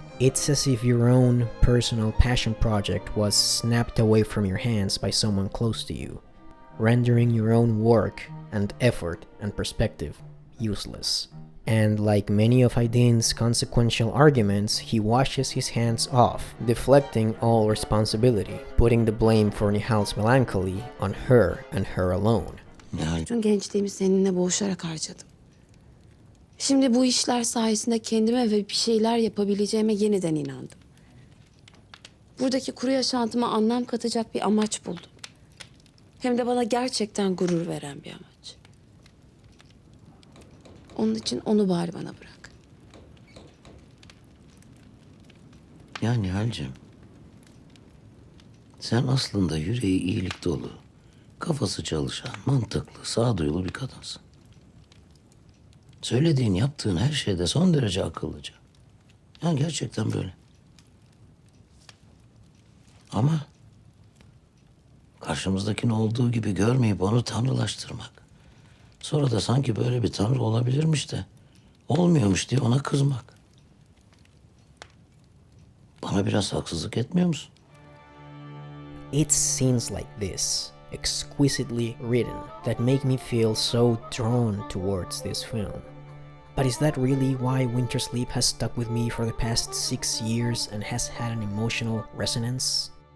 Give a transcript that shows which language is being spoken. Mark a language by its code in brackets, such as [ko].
[en] It's as if your own personal passion project was snapped away from your hands by someone close to you, rendering your own work and effort and perspective useless. And like many of Aydin's consequential arguments, he washes his hands off, deflecting all responsibility, putting the blame for Nihal's melancholy on her and her alone. [tr] Bütün gençliğimi seninle boğuşarak harcadım. Şimdi bu işler sayesinde kendime ve bir şeyler yapabileceğime yeniden inandım. Buradaki kuru yaşantıma anlam katacak bir amaç buldum. Hem de bana gerçekten gurur veren bir amaç. Onun için onu bari bana bırak. Ya Nihal'cim, sen aslında yüreği iyilik dolu, kafası çalışan, mantıklı, sağduyulu bir kadınsın. Söylediğin, yaptığın her şeyde son derece akıllıca. Yani gerçekten böyle. Ama karşımızdakini olduğu gibi görmeyip onu tanrılaştırmak, sonra da sanki böyle bir tanrı olabilirmiş de olmuyormuş diye ona kızmak. Bana biraz haksızlık etmiyor musun? [en] It's scenes like this, exquisitely written, that make me feel so drawn towards this film. But is that really why Winter Sleep has stuck with me for the past 6 years and has had an emotional resonance?